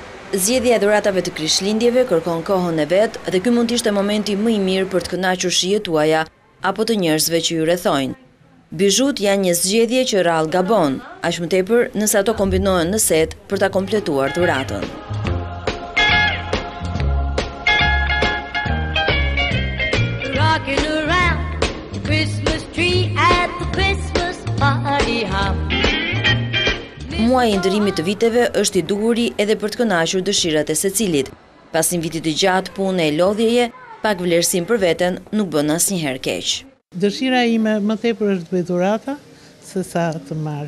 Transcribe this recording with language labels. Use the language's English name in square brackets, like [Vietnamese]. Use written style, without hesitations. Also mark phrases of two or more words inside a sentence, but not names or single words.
[Albanian] Zgjedhja e dhuratave të Krishtlindjeve kërkon kohën e vet dhe ky mund të ishte momenti më i mirë për të kënaqur shijet tuaja apo të njerëzve që ju rrethojnë. Bijut janë një zgjedhje që rrallë gabon, aq më tepër nëse ato kombinohen në set për ta kompletuar dhuratën. [English] Rocking around the Christmas tree at the Christmas party hop. [Albanian] Muaji i ndërimit të viteve është i duhuri edhe për të kënaqur dëshirat e secilit. Pas një viti të gjatë pune e lodhjeje, pak vlerësim për veten nuk bën asnjëherë keq. Dëshira ime më tepër është të bëj dhurata se sa të marr.